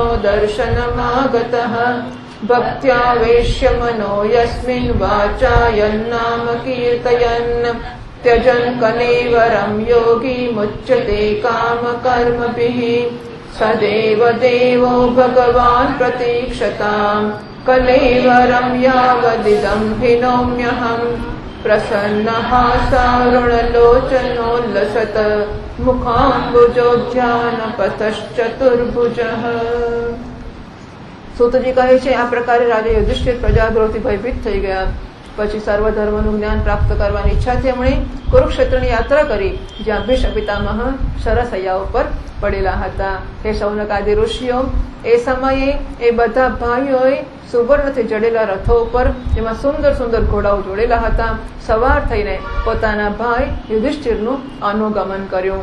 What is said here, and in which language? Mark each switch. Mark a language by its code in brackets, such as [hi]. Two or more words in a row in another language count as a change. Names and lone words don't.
[sa] दर्शनमागतः भक्त्यावेश्य मनो यस्मिन् वाचायन्नाम कीर्तयन् त्यजन् कलेवरं योगी मुच्यते कामकर्मभिः सदेव देवो भगवान् प्रतीक्षताम् कलेवरं यावदिदं हिनोम्यहम् प्रसन्नः सारुणलोचनोल्लसत मुखाम्बुजोद्यानपतश्चतुर्भुजः। [gu] सूतजी કહે છે આ પ્રકારે રાજા યુધિષ્ઠિર પ્રજાદ્રોહથી ભયભીત થઈ ગયા. પછી સર્વધર્મનું જ્ઞાન પ્રાપ્ત કરવાની ઈચ્છાથી એમણે કુરુક્ષેત્રની યાત્રા કરી જ્યાં ભીષ્મ પિતામહ સરસૈયા ઉપર પડેલા હતા. હે શૌનકાદિ ઋષિઓ, એ સમયે એ બધા ભાઈઓએ સુવર્ણથી જડેલા રથો ઉપર જેમાં સુંદર સુંદર ઘોડાઓ જોડેલા હતા સવાર થઈને પોતાના ભાઈ યુધિષ્ઠિરનું અનુગમન કર્યું.